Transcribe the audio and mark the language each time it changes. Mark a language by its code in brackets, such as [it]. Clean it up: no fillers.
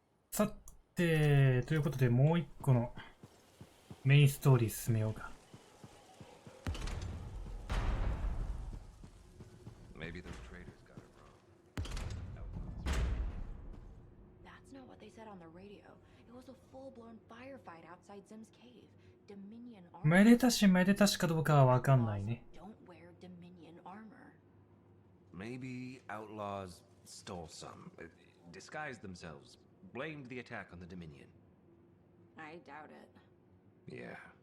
[ja] さて、ということでもう一個のメインストーリー進めようか。 [en] Maybe those traders got it wrong. That's not what they said on the radio. It was a full-blown firefight outside Zim's cave. Dominion armor. [ja] めでたしめでたしかどうかはわかんないね。 [en] Don't wear Dominion armor. Maybe outlaws stole some, disguised themselves, blamed the attack on the Dominion. I doubt it. Yeah.